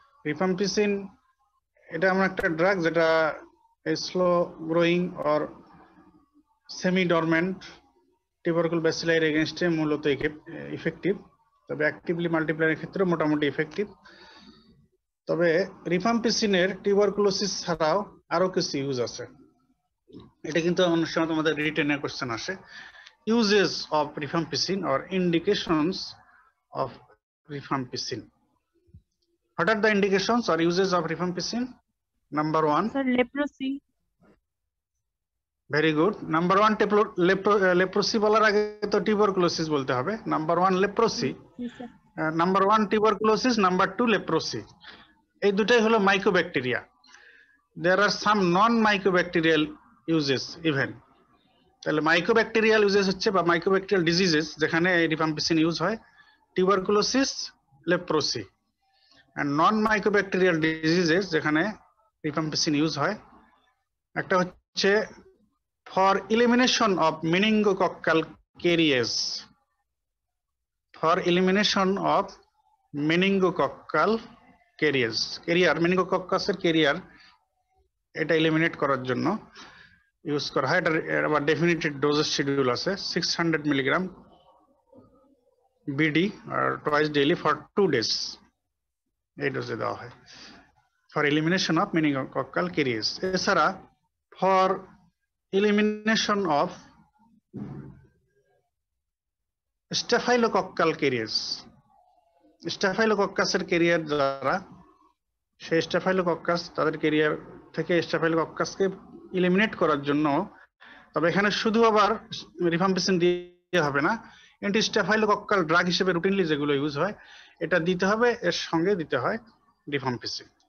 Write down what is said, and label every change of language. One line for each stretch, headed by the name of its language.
Bangla: Rifampicin এটা এমন একটা ড্রাগ যেটা slow growing or semi dormant টিউবারকুল bacilli এর এগেইনস্টে মূলত ইফেক্টিভ, তবে অ্যাক্টিভলি মাল্টিপ্লাইয়ের ক্ষেত্রে মোটামুটি ইফেক্টিভ। তবে রিফাম্পিসিনের টিউবারকুলোসিস ছাড়াও আরো কিছু ইউজ আছে। এটা কিন্তু অনেক সময় তোমাদের রিটেনে কোশ্চেন আসে। Uses of rifampicin or indications of rifampicin.
English: What are the indications or uses of rifampicin? Number one, Sir, leprosy. very good. Number one, leprosy
Bangla: বলার আগে তো টিউবারকুলোসিস বলতে হবে। Number one leprosy, number one tuberculosis, number two leprosy. এই দুটাই হলো mycobacteria.
English: There are some non-mycobacterial uses even.
Bangla: তাহলে mycobacterial uses হচ্ছে বা মাইকোব্যাকটেরিয়াল ডিজিজেস যেখানে রিফাম্পিসিন ইউজ হয়, tuberculosis, leprosy.
English: and non-mycobacterial diseases
Bangla: যেখানে রিফাম্পিসিন ইউজ হয় একটা হচ্ছে
English: for elimination of meningococcal caries, for elimination of meningococcal caries, carrier meningococcus এর carrier
Bangla: এটা এলিমিনেট করার জন্য ইউজ করা হয়। এটা আবার ডেফিনিটেড ডোজেস শিডিউল আছে 600 milligram BD আর twice daily for 2 days এই ডোজে দেওয়া হয় ফর এলিমিনেশন অফ মেনিনগোকক্কাল ক্যারিয়ার্স। এছাড়া for elimination of স্টাফাইলোকক্কাল carriers, স্টাফাইলোকক্কাসের career যারা, সেই স্টাফাইলোকক্কাস তাদের ক্যারিয়ার থেকে স্টাফাইলোকক্কাসকে ইলিমিনেট করার জন্য, তবে এখানে শুধু আবার রিফাম্পিসিন দিয়ে হবে না, অ্যান্টি স্টাফাইলোকক্কাল ড্রাগ হিসেবে রুটিনলি যেগুলো ইউজ হয় এটা দিতে হবে, এর সঙ্গে দিতে হয় রিফাম্পিসিন।